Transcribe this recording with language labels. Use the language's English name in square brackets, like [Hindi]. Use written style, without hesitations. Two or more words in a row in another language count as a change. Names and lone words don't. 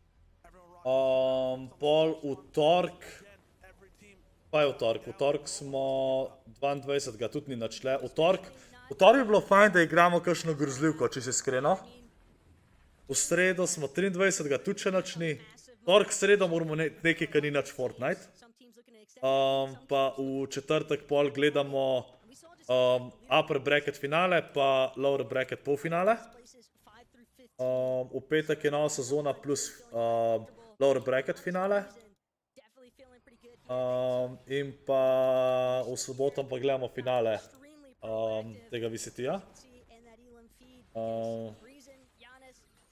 [Slovenian] Pol utork, pa je utork, utork smo 22. tudi ni načle. Utork bi bilo fajn, da igramo kakšno grozljivko, če si iskreno. V sredo smo 23. tudi še načni. Tork sredo moramo nekaj, kar ni nač Fortnite. Pa v četrtek pol gledamo [English] upper bracket [Slovenian] finale, pa [English] lower bracket [Slovenian] polfinale. V petek je nova sezona plus [English] lower bracket [Slovenian] finale. In pa v soboto pa gledamo finale tega VCT-ja.